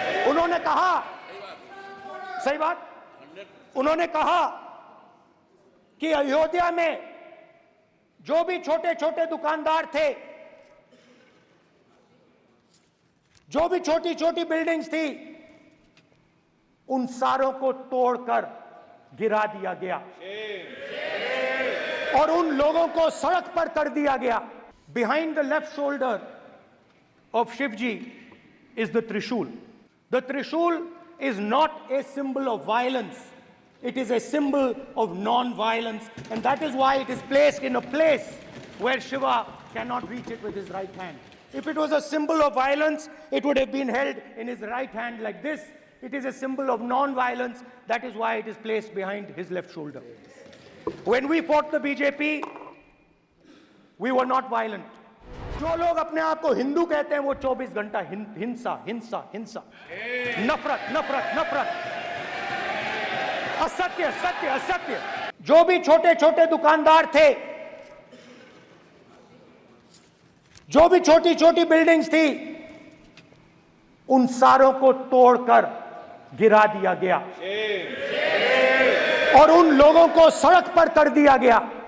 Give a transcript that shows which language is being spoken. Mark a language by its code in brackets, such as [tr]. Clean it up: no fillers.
[hi] उन्होंने कहा, सही बात, उन्होंने कहा कि अयोध्या में जो भी छोटे छोटे दुकानदार थे, जो भी छोटी छोटी बिल्डिंग्स थी, उन सारों को तोड़कर गिरा दिया गया और उन लोगों को सड़क पर कर दिया गया। [en] Behind the left shoulder of Shiva ji is the trishul. The trishul is not a symbol of violence. It is a symbol of non-violence, and that is why it is placed in a place where Shiva cannot reach it with his right hand. If it was a symbol of violence, it would have been held in his right hand like this. It is a symbol of non-violence. That is why it is placed behind his left shoulder. When we fought the BJP, we were not violent. [hi] जो लोग अपने आप को हिंदू कहते हैं वो 24 घंटा हिंसा हिंसा हिंसा, नफरत नफरत नफरत, असत्य सत्य असत्य। जो भी छोटे छोटे दुकानदार थे, जो भी छोटी छोटी बिल्डिंग्स थी, उन सारों को तोड़कर गिरा दिया गया और उन लोगों को सड़क पर कर दिया गया।